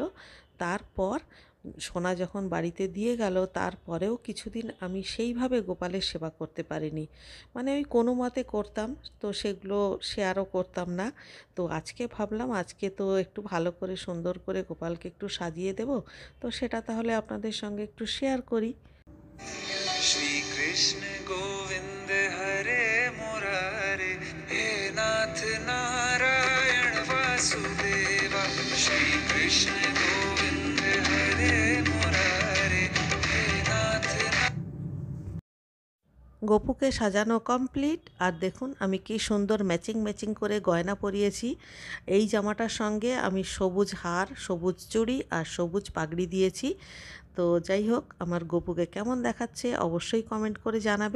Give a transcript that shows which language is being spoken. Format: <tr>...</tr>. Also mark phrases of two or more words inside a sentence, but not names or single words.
<bn>তারপর সোনা যখন বাড়িতে দিয়ে গেল, তারপরেও কিছুদিন আমি সেইভাবে গোপালের সেবা করতে পারিনি। মানে ওই কোনো মতে করতাম, তো সেগুলো শেয়ারও করতাম না। তো আজকে ভাবলাম আজকে তো একটু ভালো করে সুন্দর করে গোপালকে একটু সাজিয়ে দেব, তো সেটা তাহলে আপনাদের সঙ্গে একটু শেয়ার করি।</bn> <sa>श्री कृष्ण गोविंद हरे मुरारे हे नाथ नारायण वासुदेवा श्री कृष्ण गोविंद हरे मुरारे हे नाथ।</sa> <bn>গপুকে সাজানো কমপ্লিট। আর দেখুন আমি কি সুন্দর</bn> <en>matching matching</en> <bn>করে গয়না পরিয়েছি। এই জামাটার সঙ্গে আমি সবুজ হার, সবুজ চুড়ি আর সবুজ পাগড়ি দিয়েছি। তো যাই হোক, আমার গপুকে কেমন দেখাচ্ছে অবশ্যই কমেন্ট করে জানাবেন।</bn>